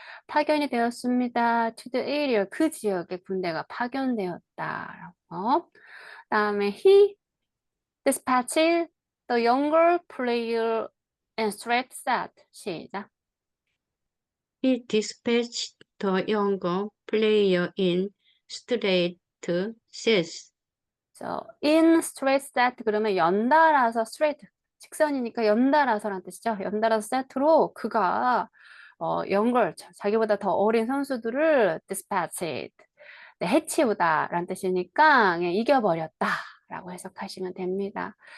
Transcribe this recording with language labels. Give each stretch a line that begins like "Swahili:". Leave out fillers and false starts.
Korean: 파견이 되었습니다.
English: to the area.
Korean: 그 지역에 군대가 파견되었다라고. 그다음에
English: he dispatched the younger player and straight set.
Korean: 시작.
English: He dispatched the younger player in straight sets. in straight set
Korean: 그러면 연달아서 straight 직선이니까 연달아서란 뜻이죠. 연달아서 세트로 그가 연걸 자기보다 더 어린 선수들을 dispatched 네, 해치우다라는 뜻이니까 그냥 이겨버렸다라고 해석하시면 됩니다.